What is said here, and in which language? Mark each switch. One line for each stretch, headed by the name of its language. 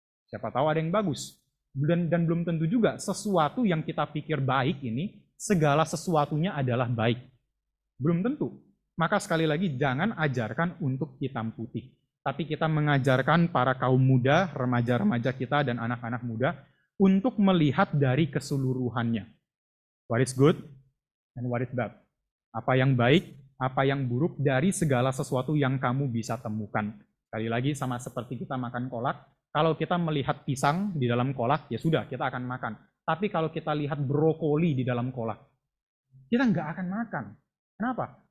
Indonesian: Siapa tahu ada yang bagus. Dan belum tentu juga sesuatu yang kita pikir baik ini, segala sesuatunya adalah baik. Belum tentu. Maka sekali lagi, jangan ajarkan untuk hitam putih. Tapi kita mengajarkan para kaum muda, remaja-remaja kita, dan anak-anak muda untuk melihat dari keseluruhannya.
English: What is good and what is bad.
Indonesian: Apa yang baik, apa yang buruk dari segala sesuatu yang kamu bisa temukan. Sekali lagi, sama seperti kita makan kolak, kalau kita melihat pisang di dalam kolak, ya sudah, kita akan makan. Tapi kalau kita lihat brokoli di dalam kolak, kita nggak akan makan. Kenapa?